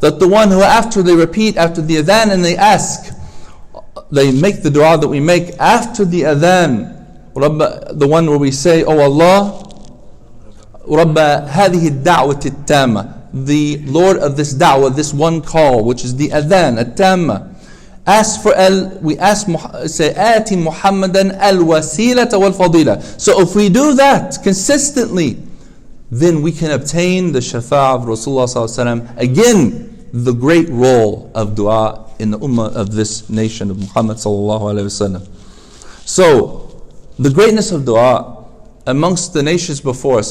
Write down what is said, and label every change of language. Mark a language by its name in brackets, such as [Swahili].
[English] That the one who after they repeat after the adhan and they ask, they make the dua that we make after the adhan, the one where we say, oh Allah, [Arabic] رَبَّ هَذِهِ الدَّعْوَةِ التَّامَّةِ, [English] the Lord of this da'wah, this one call, which is the adhan, at-tamma. We ask, say, [Arabic] آتِ مُحَمَّدًا الْوَسِيلَةَ وَالْفَضِيلَةَ. [English] So if we do that consistently, then we can obtain the shafa'ah of Rasulullah sallallahu alaihi wasallam. Again, the great role of dua in the ummah of this nation of Muhammad sallallahu alaihi wasallam. So, the greatness of dua amongst the nations before us.